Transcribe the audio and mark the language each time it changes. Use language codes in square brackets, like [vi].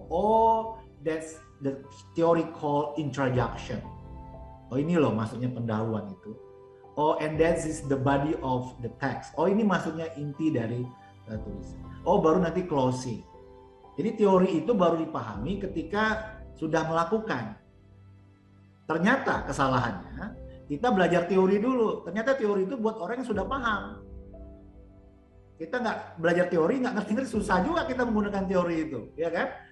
[en] Oh, that's the theory called introduction. [id] Oh, ini loh maksudnya pendahuluan itu. [en] Oh, and that is the body of the text. [id] Oh, ini maksudnya inti dari tulisan. Oh, baru nanti closing. Jadi teori itu baru dipahami ketika sudah melakukan. Ternyata kesalahannya kita belajar teori dulu. Ternyata teori itu buat orang yang sudah paham. Kita nggak belajar teori, nggak ngerti-ngerti, susah juga kita menggunakan teori itu, ya kan?